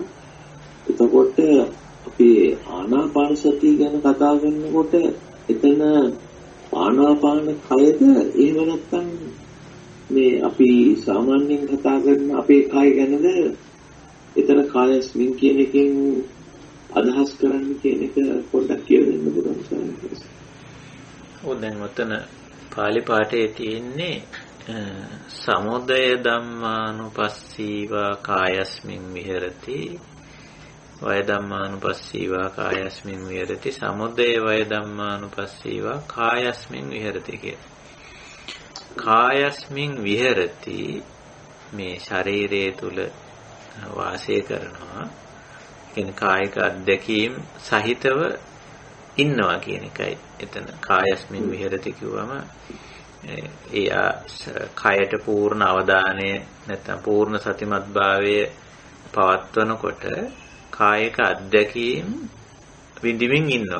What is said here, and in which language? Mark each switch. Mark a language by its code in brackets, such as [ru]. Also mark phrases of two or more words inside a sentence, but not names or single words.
[si] එතකොට අපි ආනාපාන සතිය ගැන කතා කරනකොට එතන ආනාපාන කයද එහෙම නැත්නම් මේ අපි සාමාන්‍යයෙන් කතා කරන අපේ කය ගැනද එතන කායස්මින් කියන එකෙන් අදහස් කරන්නේ කියන එක පොඩ්ඩක් කියලා දෙන්න පුළුවන් සාමාන්‍යයෙන්. දැන් මෙතන පාලි පාඨයේ තියෙන්නේ [pi] සමුදය ධම්මානුපස්සීවා කායස්මින් විහෙරති වය ධම්මානුපස්සීවා කායස්මින් විහෙරති සමුදය වය ධම්මානුපස්සීවා කායස්මින් විහෙරති කිය. කායස්මින් විහෙරති [si] මේ ශරීරයේ තුල වාසය කරනවා. කියන කායික අත්දැකීම් සහිතව ඉන්නවා කියන එකයි එතන [pi] කායස්මින් විහෙරති [si] කිව්වම එයා කයට පූර්ණ අවධානය නැත්නම් පූර්ණ සතිමත් භාවය පවත්වනකොට කායික අත්දැකීම් විඳින්මින් ඉන්නවා.